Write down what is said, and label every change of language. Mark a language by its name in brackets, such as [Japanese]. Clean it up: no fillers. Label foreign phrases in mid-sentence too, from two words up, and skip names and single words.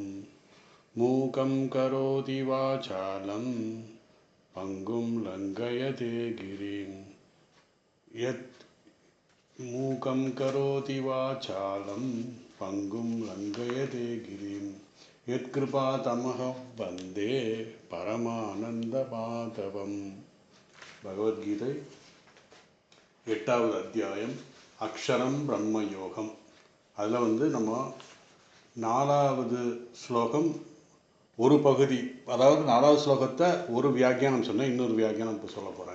[Sanskrit] मूकं करोति वाचालं पङ्गुं लङ्घयते गिरिं यत् मूकं करोति वाचालं पङ्गुं लङ्घयते गिरिं यत्कृपातमहं वन्दे परमानन्दमाधवम्। [Tamil] பகவத்கீதை 8வது அத்தியாயம் அக்ஷரம் பிரம்ம யோகம். அதில் நம்ம 4வது ஸ்லோகம் ஒரு பகுதி, அதாவது 4வது ஸ்லோகத்தை ஒரு வியாக்கியானம் சொன்னேன், இன்னொரு வியாக்கியானம் இப்போ சொல்ல போகிறேன்.